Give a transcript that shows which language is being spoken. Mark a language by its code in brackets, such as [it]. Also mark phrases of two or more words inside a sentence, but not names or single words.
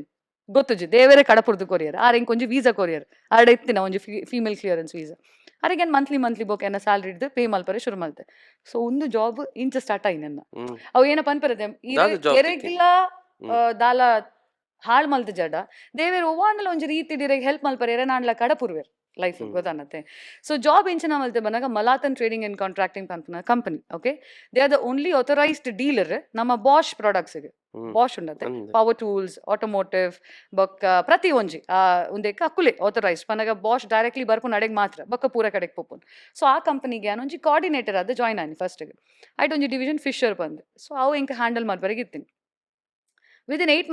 [tcy] ಗೊತ್ತುಜಿ ದೇವರೇ ಕಡಪುರ್ದು ಕೊರಿಯರ್ ಆರ್ ಎಂಕ್ ಒಂಜಿ ವೀಸಾ ಕೊರಿಯರ್ ಆರ್ಡ ಇತ್ತಿನ ಒಂಜಿ [en] female clearance visa [tcy] ಅರಿಗೆ ಮಂತ್ಲಿ ಬೋಕ್ ಎನ್ನ ಸ್ಯಾಲ್ರಿ ಇಡ್ದು ಪೇ ಮಲ್ಪರೆ ಶುರು ಮಲ್ತೆ ಸೊ ಒಂದು ಜಾಬ್ ಇಂಚ ಸ್ಟಾರ್ಟ್ ಆಯಿ ನನ್ನ ಅವು ಏನಪ್ಪ ಅನ್ಪರದೆ ಎರೆಗಿಲ್ಲ ದಾಲ ಹಾಳ್ ಮಲ್ತ ಜಡ ದೇವೇರ್ ಒವ್ವಾಂಡಲ ಒಂಜಿ ರೀತಿ ಡಿರೆಗ್ ಹೆಲ್ಪ್ ಮಲ್ಪರೆ ನಾಂಡ್ಲ ಕಡಪುರ್ವೇರ್ ಲೈಫ್ ಗೊತ್ತಾನತ್ತೆ ಸೊ ಜಾಬ್ ಇಂಚಿನ ಮಲ್ತೆ ಬಂದಾಗ ಮಲಾತನ್ ಟ್ರೇಡಿಂಗ್ ಅಂಡ್ ಕಾಂಟ್ರಾಕ್ಟಿಂಗ್ ಪಂಪನ ಕಂಪನಿ [en] okay they are the only authorised dealer [tcy] ನಮ್ಮ ಬಾಷ್ ಪ್ರಾಡಕ್ಟ್ಸ್ಗೆ ಬಾಷ್ ಉಂಡತ್ತೆ [en] power tools automotive [tcy] ಬೊಕ್ಕ ಪ್ರತಿ ಒಂಜಿ ಉಂದೆಕ್ಕ ಅಕ್ಕುಲೆ ಆಥರೈಸ್ಡ್ ಪನಗ ಬಾಷ್ ಡೈರೆಕ್ಟ್ಲಿ ಬರ್ಪುನ್ ಅಡೆಗ್ ಮಾತ್ರ ಬೊಕ್ಕ ಪೂರ ಕಡೆಗೆ ಪೊಪ್ಪುನ್ ಸೊ ಆ ಕಂಪನಿಗೆ ಯಾನ್ ಒಂಜಿ ಕೋಆರ್ಡಿನೇಟರ್ ಆದ ಜಾಯ್ನ್ ಆಯ್ನಿ ಫಸ್ಟ್ಗೆ ಐಟ್ ಒಂಜಿ ಡಿವಿಷನ್ ಫಿಶರ್ ಬಂದು ಸೊ ಅವು ಎಂಕ್ ಹ್ಯಾಂಡಲ್ ಮಾಡ್ಬರೆಗೆ ಇತ್ತೀನಿ ವಿದಿನ್